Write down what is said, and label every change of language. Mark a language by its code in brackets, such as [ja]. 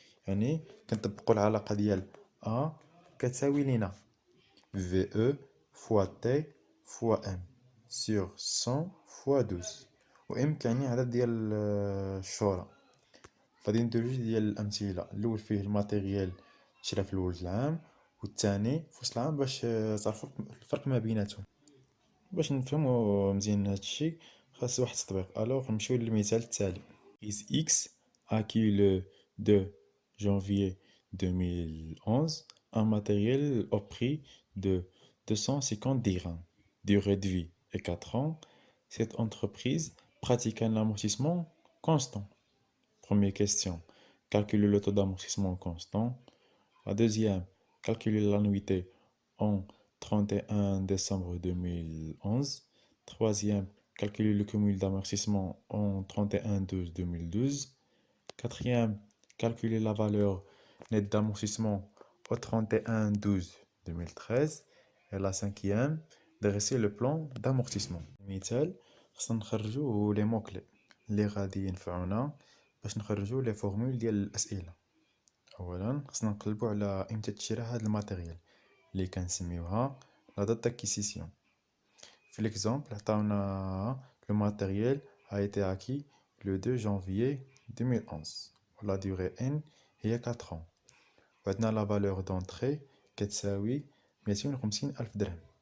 [ar] يعني كنطبقوا العلاقه ديال ا كتساوي لينا [fr] VE fois T fois M sur 100 fois 12، [ar] و M كيعني عدد ديال الشهور. غادي ندير جوج ديال الامثله، الاول فيه الماتيريال شرا في الاول العام، والثاني في وسط العام باش تعرفوا الفرق ما بيناتهم. باش نفهموا مزيان هادشي خاص واحد التطبيق. الوغ نمشيو للمثال التالي. [fr] X acquis le 2 janvier 2011 un matériel au prix de 250 dirhams. Durée de vie est 4 ans. Cette entreprise pratique un amortissement constant. Première question, calculer le taux d'amortissement constant. La deuxième, calculer l'annuité en 31 décembre 2011. Troisième, calculer le cumul d'amortissement en 31/12/2012. Quatrième, calculer la valeur nette d'amortissement au 31/12/2013. Et la cinquième, dresser le plan d'amortissement. [ar] مثال خصنا نخرجو لي موكلي اللي غادي ينفعونا باش نخرجو لي فورمول ديال الاسئله. اولا خصنا نقلبو على امتى تشرى هاد الماتيريال اللي كنسميوها لا دات داكيسيسيون. في ليكزامبل عطاونا لو ماتيريال [fr] a été acquis le 2 janvier 2011 [ar] و [fr] la durée n [ar] هي 4 ans، وعندنا لا فالور دونتري كتساوي 250 ألف درهم.